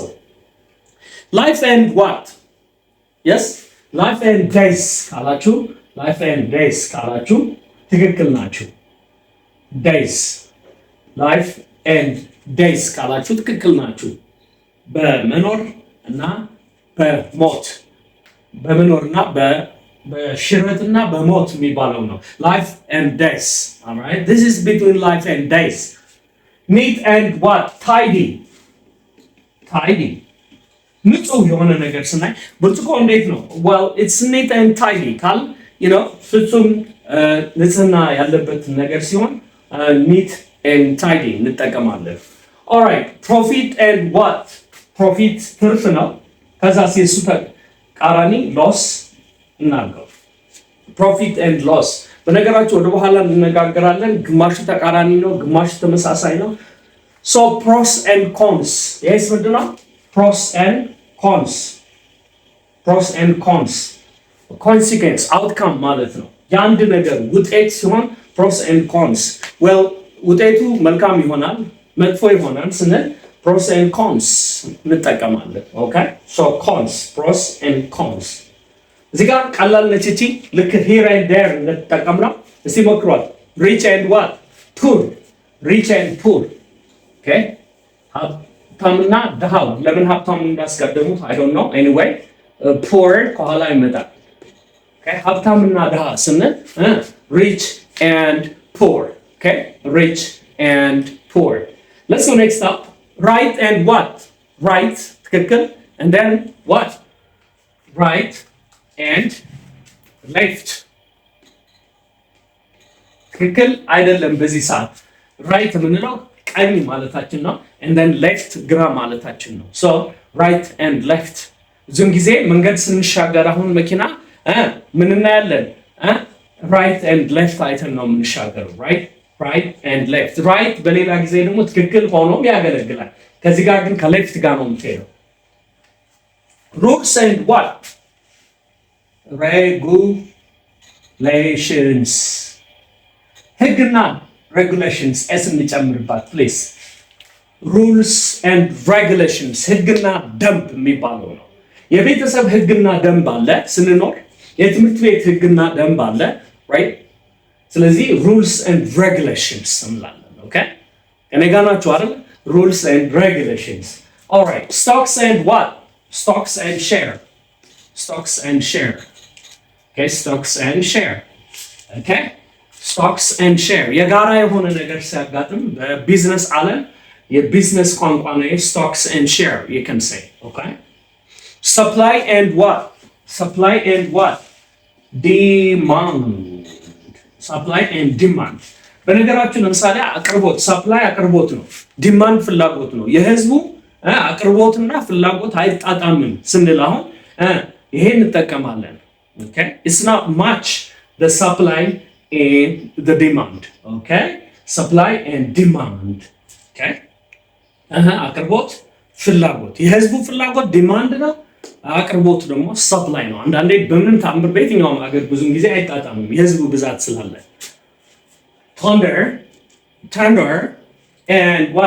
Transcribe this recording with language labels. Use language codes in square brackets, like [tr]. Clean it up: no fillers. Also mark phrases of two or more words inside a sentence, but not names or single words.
[en] Life and what? Yes? Life and days [am] ካላችሁ [en] life and days [am] ካላችሁ ትክክል ናችሁ። [en] days life and days [am] ካላችሁ ትክክል ናችሁ። በመኖር እና በሞት በመኖርና በሽረትና በሞት የሚባለው ነው [en] life and days. All right, this is between life and days. Neat and what? Tidy. Tidy. [am] ንጹህ የሆነ ነገር ስናይ ብርጭቆ እንዴት ነው? [en] well it's neat and tidy [am] ካል ፍጹም ንጽህና ያለበት ነገር ሲሆን [en] neat and tidy እንጠቀማለን። all right, profit and what? [am] profit ትርፍ ነው። ከዛ የሱ ተቃራኒ loss እናርገው። [en] profit and loss [am] በነገራችሁ ወደ በኋላ እንነጋገራለን። ግማሹ ተቃራኒ ነው፣ ግማሹ ተመሳሳይ ነው። [en] so pros and cons yes [am] ምንድን ነው? [en] pros and cons. pros and cons consequence outcome [am] ማለት ነው። የአንድ ነገር ውጤት ሲሆን [en] pros and cons well [am] ውጤቱ መልካም ይሆናል መጥፎ ይሆናል ስንል [en] pros and cons [am] እንጠቀማለን። [en] okay so cons pros and cons [am] እዚህ ጋር ቀላል ነች እቺ ልክ [en] here and there [am] እንጠቀምና እስቲ ሞክሯት። [en] rich and what? poor. rich and poor. [am] okay ሀብታምና ድሃው ለምን ሀብታም እንዳስቀደሙት [en] I don't know anyway poor [am] ከኋላ ይመጣል። okay ሀብታምና ድሃ ስንል [en] rich and poor. okay rich and poor. let's go next up. right and what? right ትክክል and then what? right and left [am] ትክክል አይደለም። በዚህ ሰዓት right የምንለው ቀኝ ማለታችን ነው [en] and then left [am] ግራ ማለታችን ነው። [en] so right and left [am] ብዙን ጊዜ መንገድ ስንሻገር አሁን መኪና ምን እናያለን? [en] right and left [am] አይተን ነው የምንሻገረው። [en] right and left right [am] በሌላ ጊዜ ደግሞ ትክክል ሆኖም ያገለግላል። ከዚህ ጋር ግን ከሌፍት ጋር ነው የምትሄደው። [en] rules and what? regulations ህግና regulations s እንጨምርባት please. [am] rules and regulations ህግና ደንብ የሚባለው ነው። የቤተሰብ ህግና ደንብ አለ ስንኖር፣ የትምህርት ቤት ህግና ደንብ አለ right? ስለዚህ [en] rules and regulations [am] እንላለን። okay እኔ ጋር ናችሁ አይደል? [en] rules and regulations. all right, stocks and what? stocks and share. stocks and share. okay stocks and share. okay stocks and share [am] የጋራ የሆነ ነገር ሲያጋጥም በቢዝነስ ዓለም የቢዝነስ ቋንቋ ነው [en] stocks and share you can say. okay supply and what? supply and what? [am] demand. [en] supply and demand [am] በነገራችን ለምሳሌ አቅርቦት supply አቅርቦት ነው፣ demand ፍላጎት ነው። የህዝቡ አቅርቦትና ፍላጎት አይጣጣምም ስንል አሁን ይሄን እንጠቀማለን። [en] okay it's not much the supply and the demand. okay supply and demand. [am] okay አቅርቦት ፍላጎት የህዝቡ ፍላጎት demand ነው፣ አቅርቦት ደግሞ supply ነው። አንዳንዴ በምንም ታምር በየትኛውም ሀገር ብዙም ጊዜ አይጣጣምም የህዝቡ ብዛት ስላለ። [en] thunder and what?